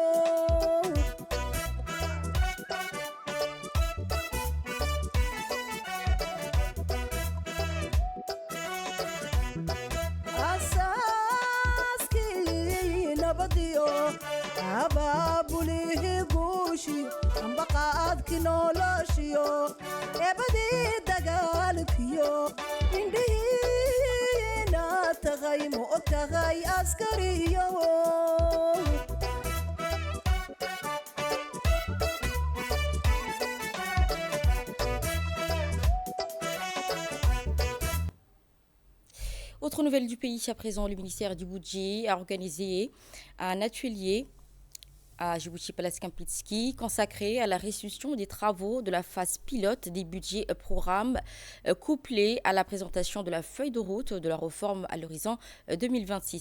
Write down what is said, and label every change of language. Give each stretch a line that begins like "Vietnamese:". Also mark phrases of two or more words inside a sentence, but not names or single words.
Somali: asaaskii nabadiyo abaabulihii guushi ambaqaadki noloshiyo eebadii dagaalkiyo indhihiina tagay ma og tahay askariyo
French: Autre nouvelle du pays, à présent, le ministère du Budget a organisé un atelier à Djibouti Palace Kempinski consacré à la restitution des travaux de la phase pilote des budgets programmes couplés à la présentation de la feuille de route de la réforme à l'horizon 2026.